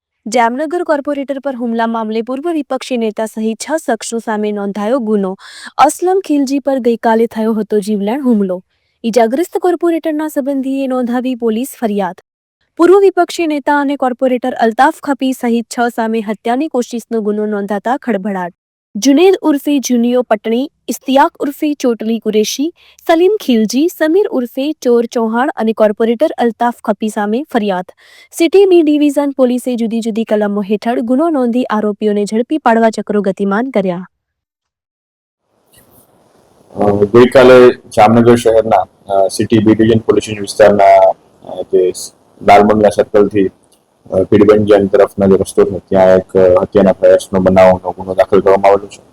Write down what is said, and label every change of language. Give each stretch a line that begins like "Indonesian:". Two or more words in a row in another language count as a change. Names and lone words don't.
Gujarati: જામનગર કોર્પોરેટર પર હુમલા મામલે પૂર્વ વિપક્ષી નેતા સહિત 6 શખ્સો સામે નોંધાયો ગુનો. અસલમ ખિલજી પર ગઈકાલે થયો હતો જીવલેણ હુમલો. ઈજાગ્રસ્ત કોર્પોરેટરના સંબંધીએ નોંધાવી પોલીસ ફરિયાદ. પૂર્વ વિપક્ષી નેતા અને કોર્પોરેટર અલ્તાફ ખપી સહિત 6 સામે હત્યાની કોશિશનો ગુનો નોંધાતા ખળભળાટ. जुनेद उर्फे जूनियो पटणी, इस्तियाक उर्फे चोटली कुरेशी, सलीम खिलजी, समीर उर्फे चोर चौहान અને કોર્પોરેટર અલ્તાફ ખપી સામે ફરિયાદ. સિટી બી ડિવિઝન પોલીસે જુદી જુદી કલમો હેઠળ ગુનો નોંધી આરોપીઓને ઝડપી પાડવા ચક્રો ગતિમાન કર્યા. ગઈકાલે જામનગર શહેરના સિટી બી ડિવિઝન પોલીસ વિસ્તારના જે લાલ બંગલા સર્કલથી પીડબંજન તરફનો જે રસ્તો છે ત્યાં એક હત્યાના પ્રયાસનો બનાવનો ગુનો દાખલ કરવામાં આવેલો છે.